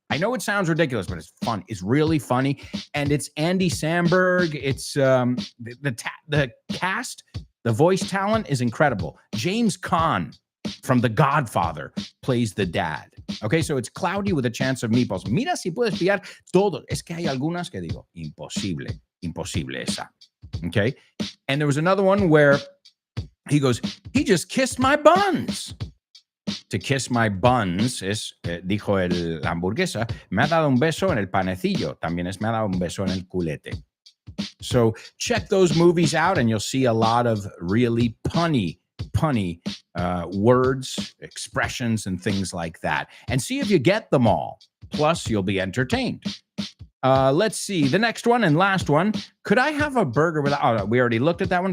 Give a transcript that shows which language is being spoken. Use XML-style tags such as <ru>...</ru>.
<en>I know it sounds ridiculous, but it's fun. It's really funny. And it's Andy Samberg. It's the cast. The voice talent is incredible. James Caan from The Godfather plays the dad. Okay, so it's Cloudy with a Chance of Meatballs.</en> <es>Mira si puedes pillar todo. Es que hay algunas que digo, imposible esa.</es> <en>Okay, and there was another one where he goes, he just kissed my buns. To kiss my buns</en> <es>es, dijo la hamburguesa, me ha dado un beso en el panecillo. También me ha dado un beso en el culete.</es> <en>So check those movies out and you'll see a lot of really punny words, expressions, and things like that. And see if you get them all. Plus, you'll be entertained. Let's see. The next one and last one. Could I have a burger without... Oh, we already looked at that one.</en>